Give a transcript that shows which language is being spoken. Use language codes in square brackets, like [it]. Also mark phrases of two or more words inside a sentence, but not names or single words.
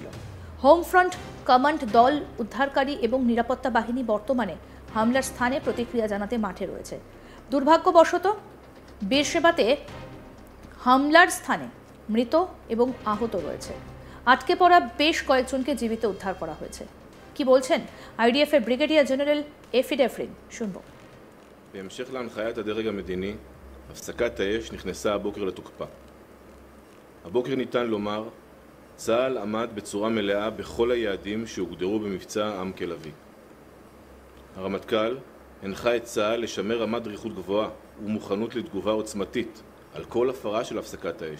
[bn] হোম ফ্রন্ট কমান্ড দল, উদ্ধারকারী এবং নিরাপত্তা বাহিনী বর্তমানে হামলার স্থানে প্রতিক্রিয়া জানাতে মাঠে রয়েছে। দুর্ভাগ্যবশত বীরসেবাতে হামলার স্থানে মৃত এবং আহত রয়েছে। আটকে পড়া বেশ কয়েকজনকে জীবিত উদ্ধার করা হয়েছে। কি বলছেন আইডিএফ এর ব্রিগেডিয়ার জেনারেল এফি ডেফরিন শুনব। [he] בהמשך להנחיית הדרג המדיני, הפסקת האש נכנסה הבוקר לתוקפה. הבוקר ניתן לומר, צה"ל עמד בצורה מלאה בכל היעדים שהוגדרו במבצע עם כלביא. הרמטכ"ל הנחה את צה"ל לשמר רמת דריכות גבוהה ומוכנות לתגובה עוצמתית על כל הפרה של הפסקת האש.